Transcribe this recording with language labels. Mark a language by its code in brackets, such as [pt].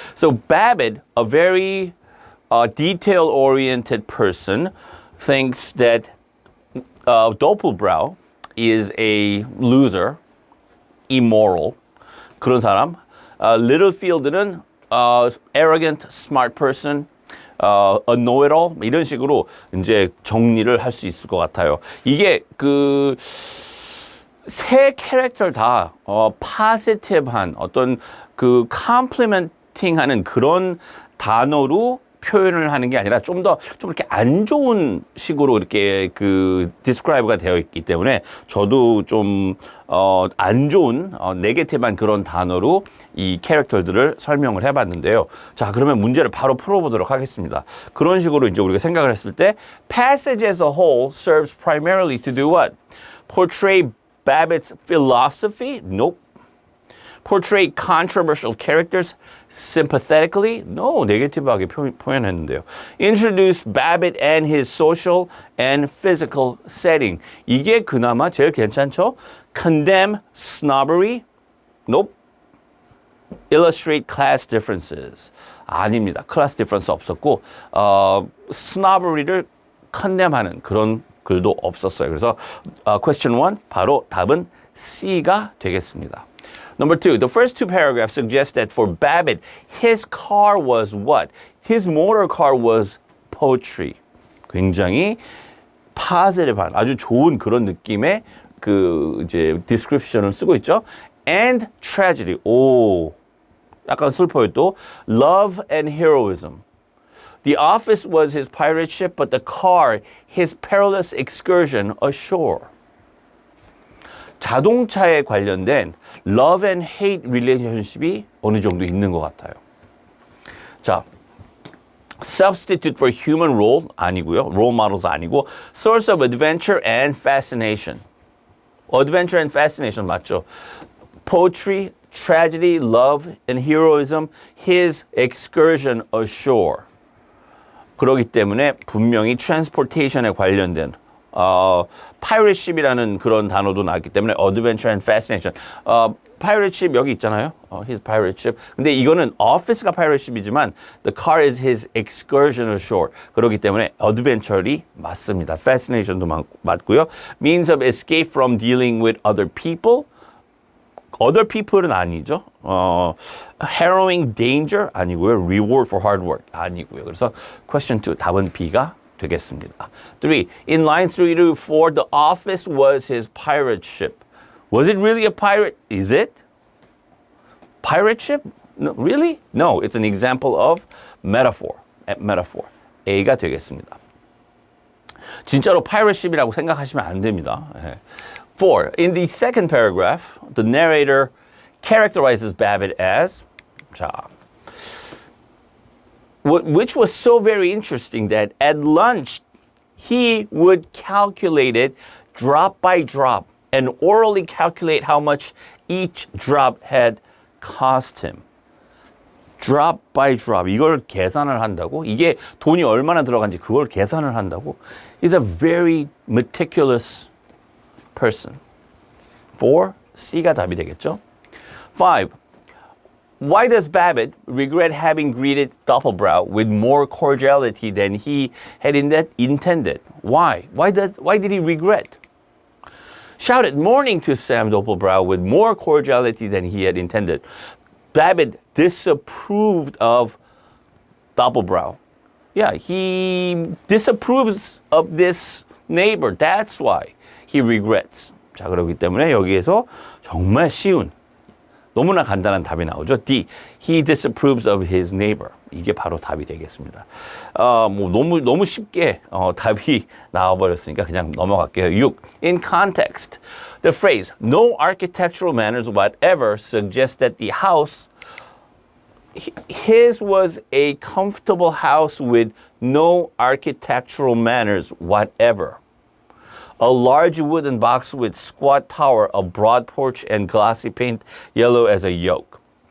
[en] So Babbitt, a very detail-oriented person, thinks that Doppelbrau is a loser, immoral. [ko] 그런 사람. Littlefield는 [en] arrogant, smart person, a know-it-all [ko] 이런 식으로 이제 정리를 할 수 있을 것 같아요. 이게 그 세 캐릭터 다 positive한 어떤 그 complimenting하는 그런 단어로 표현을 하는 게 아니라 좀 이렇게 안 좋은 식으로 이렇게 그 describe가 되어 있기 때문에 저도 좀 안 좋은 네게티브한 그런 단어로 이 캐릭터들을 설명을 해봤는데요. 자, 그러면 문제를 바로 풀어보도록 하겠습니다. 그런 식으로 이제 우리가 생각을 했을 때 [en] passage as a whole serves primarily to do what? Portray Babbitt's philosophy? Nope. Portray controversial characters sympathetically? [ko] No, 네게티브하게 표현했는데요. [en] Introduce Babbitt and his social and physical setting. [ko] 이게 그나마 제일 괜찮죠? [en] Condemn snobbery? Nope. Illustrate class differences. [ko] 아닙니다. 클래스 디퍼런스 없었고 snobbery를 condemn하는 그런 글도 없었어요. 그래서 question 1 바로 답은 C가 되겠습니다. [en] Number 2, the first two paragraphs suggest that for Babbitt, his car was what? His motor car was poetry. [ko] 굉장히 positive한 아주 좋은 그런 느낌의 그 이제 description을 쓰고 있죠. [en] And tragedy. [ko] 오, 약간 슬퍼요 또. [en] Love and heroism. The office was his pirate ship, but the car, his perilous excursion ashore. [ko] 자동차에 관련된 [en] love and hate relationship [ko] 이 어느 정도 있는 것 같아요. [en] 자, substitute for human role 아니고요. role models 아니고 source of adventure and fascination. adventure and fascination 맞죠? poetry, tragedy, love and heroism, his excursion ashore. [ko] 그렇기 때문에 분명히 transportation에 관련된 pirate ship이라는 그런 단어도 나왔기 때문에 [en] adventure and fascination. [ko] pirate ship 여기 있잖아요. [en] his pirate ship. [ko] 근데 이거는 [en] office가 pirate ship이지만 the car is his excursion ashore. [ko] 그렇기 때문에 adventure이 맞습니다. fascination도 맞고요. [en] means of escape from dealing with other people. [ko] other people은 아니죠. [en] harrowing danger 아니고요. reward for hard work 아니고요. [ko] 그래서 question 2 답은 B가 되겠습니다. [en] 3. In lines 3 to 4, the office was his pirate ship. Was it really a pirate? Is it? Pirate ship? No, really? No, it's an example of metaphor. [ko] metaphor. A가 되겠습니다. 진짜로 pirate ship이라고 생각하시면 안 됩니다. [en] 4. In the second paragraph, the narrator characterizes Babbitt as 자, which was so very interesting that at lunch he would calculate it drop by drop and orally calculate how much each drop had cost him. [ko] drop by drop. 이걸 계산을 한다고? 이게 돈이 얼마나 들어간지 그걸 계산을 한다고? [en] He's a very meticulous person. 4, C가 답이 되겠죠? 5. Why does Babbitt regret having greeted Doppelbrau with more cordiality than he had intended? Why? Why did he regret? Shouted morning to Sam Doppelbrau with more cordiality than he had intended. Babbitt disapproved of Doppelbrau. Yeah, he disapproves of this neighbor. That's why he regrets. [ko] 자, 그렇기 때문에 여기에서 정말 쉬운, 너무나 간단한 답이 나오죠. [en] D. He disapproves of his neighbor. [ko] 이게 바로 답이 되겠습니다. 뭐 너무 쉽게 답이 나와버렸으니까 그냥 넘어갈게요. [en] 6. In context, the phrase no architectural manners whatever suggests that the house his was a comfortable house with no architectural manners whatever. A large wooden box with squat tower, a broad porch, and glossy paint yellow as a yolk.